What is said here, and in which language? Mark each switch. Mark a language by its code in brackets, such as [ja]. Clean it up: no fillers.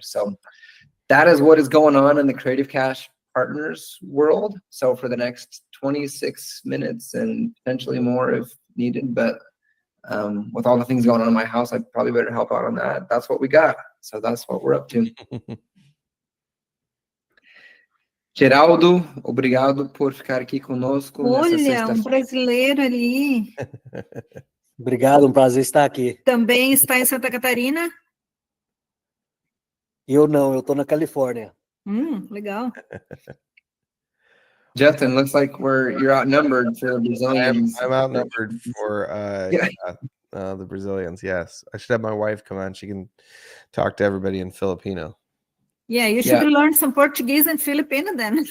[en] So that is what is going on in the Creative Cash Partners world. So for the next 26 minutes and potentially more if needed, but with all the things going on in my house, I probably better help out on that. That's what we got. So that's what we're up to. [pt] Geraldo, obrigado por ficar aqui conosco. Olha, brasileiro ali. Obrigado, prazer estar aqui. Também está em Santa Catarina? Eu não, eu tô na Califórnia. Legal. [en] Justin, looks like you're outnumbered for the Brazilians. I'm outnumbered for the Brazilians. Yes, I should have my wife come on. She can talk to everybody in Filipino. Yeah, you should learn some Portuguese and Filipino then.